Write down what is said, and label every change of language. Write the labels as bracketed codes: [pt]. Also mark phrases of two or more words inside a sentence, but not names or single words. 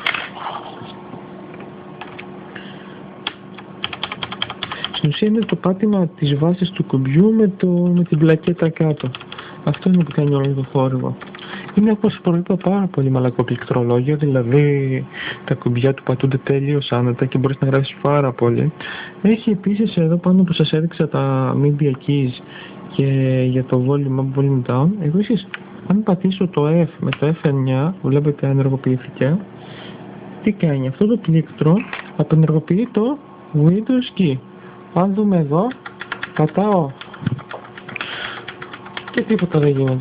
[el] Στην ουσία είναι το πάτημα της βάσης του κουμπιού με την πλακέτα κάτω. Αυτό είναι που κάνει όλο το θόρυβο. Είναι, όπως προείπα, πάρα πολύ μαλακό πληκτρολόγιο, δηλαδή τα κουμπιά του πατούνται τέλειος άνετα και μπορείς να γράψεις πάρα πολύ. Έχει επίσης εδώ πάνω που σας έδειξα τα [en] media keys [el] και για το [en] volume up, volume down. [el] Επίσης, αν πατήσω το F με το F9, βλέπετε ενεργοποιήθηκε, τι κάνει αυτό το πλήκτρο? Απενεργοποιεί το Windows key. Αν δούμε εδώ, πατάω και τίποτα δεν γίνεται.